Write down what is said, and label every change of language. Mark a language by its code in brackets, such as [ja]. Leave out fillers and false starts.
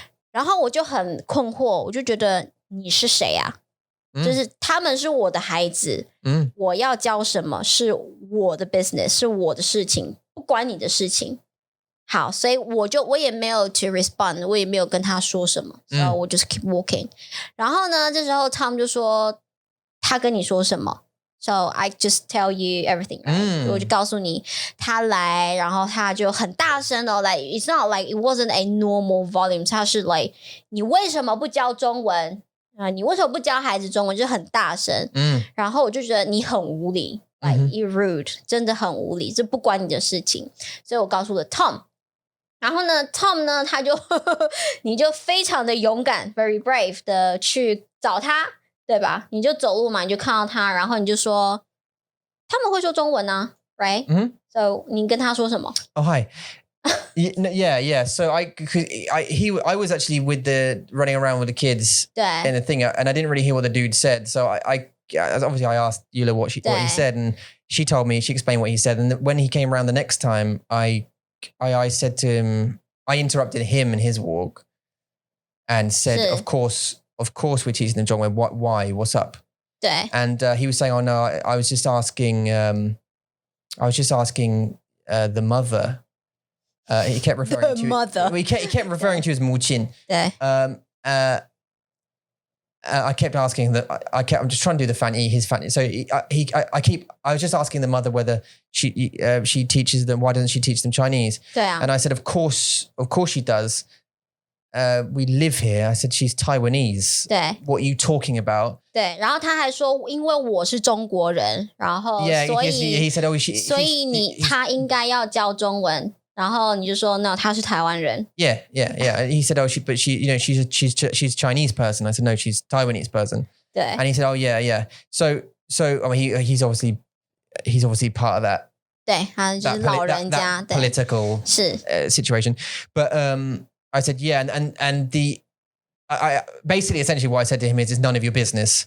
[zh] 然后我就很困惑，我就觉得你是谁啊？就是他们是我的孩子，我要教什么是我的 business， 是我的事情，不关你的事情。好，所以我也没有 [en] to respond， [zh] 我也没有跟他说什么，所以我 [en] just keep walking。 [zh] 然后呢，这时候 Tom 就说他跟你说什么 ？ [en] So I just tell you everything， right？ [zh] 我就告诉你他来，然后他就很大声的 ， [en] like it's not like it wasn't a normal volume， [zh] 他是 like 你为什么不教中文？你为什么不教孩子中文？就很大声，然后我就觉得你很无理， [en] like you rude， [zh] 真的很无理，这不关你的事情，所以我告诉了 Tom。然后呢 ，Tom 呢，他就你就非常的勇敢 ， [en] very brave [zh] 的去找他，对吧？你就走路嘛，你就看到他，然后你就说他们会说中文啊 ， [en] right？So [zh] 你跟他说什么 [en] ？Oh hi. Yeah. So I was actually with the running around with the kids in the thing, and I didn't really hear what the dude said. So I obviously I asked Ula what he said, and she told me, she explained what he said. And when he came around the next time, I said to him, I interrupted him in his walk, and said, "Of course, we're teaching them Zhongwen. Why? What's up?" And he was saying, "Oh no, I was just asking. The mother." He kept referring to mother. He kept referring to his muqin. I kept asking that. I'm just trying to do the fanny, his fanny. So I was just asking the mother whether she teaches them. Why doesn't she teach them Chinese? And I said, of course she does. We live here. I said, she's Taiwanese. What are you talking about? [zh] 对，然后他还说，因为我是中国人，然后所以 [en] he said, oh, [zh] 所以他应该要教中文。然后你就说 no， 他是台湾人。 [en] Yeah. He said, oh, but she, she's Chinese person. I said, no, she's Taiwanese person. [zh] 对。 [en] And he said, oh, yeah. So I mean, he's obviously part of that. [zh] 对，他就是老人家 [en] that political [zh] 是 [en] situation. But I said, yeah, and I basically essentially what I said to him is, it's none of your business.